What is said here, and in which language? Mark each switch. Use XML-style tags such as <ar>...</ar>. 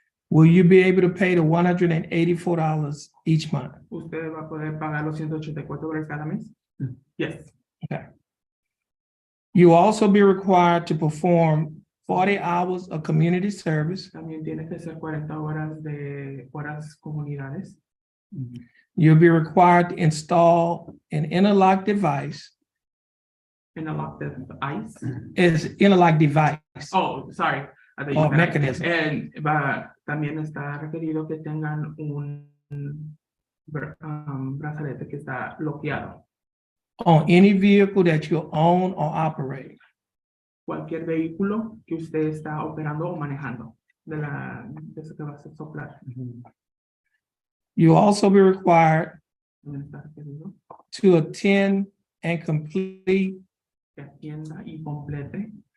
<en>Will you be able to pay the $184 each month?</en> <es>¿Usted va a poder pagar los $184 cada mes?</es> <en>Yes. You will also be required to perform 40 hours of community service.</en> <es>También tiene que hacer 40 horas de horas comunidades.</es> <en>You'll be required to install an interlock device. Interlock the ice. It's interlock device. Oh, sorry. I thought you Oh, meant- mechanism.</en> <es>También está requerido que tengan un brazalete que está bloqueado.</es> <en>On any vehicle that you own or operate.</en> <es>Cualquier vehículo que usted está operando o manejando de eso que va a soplar.</es> <en>You'll also be required</en> <es>También está requerido</es> <en>to attend and complete</en> <es>que atienda y complete</es>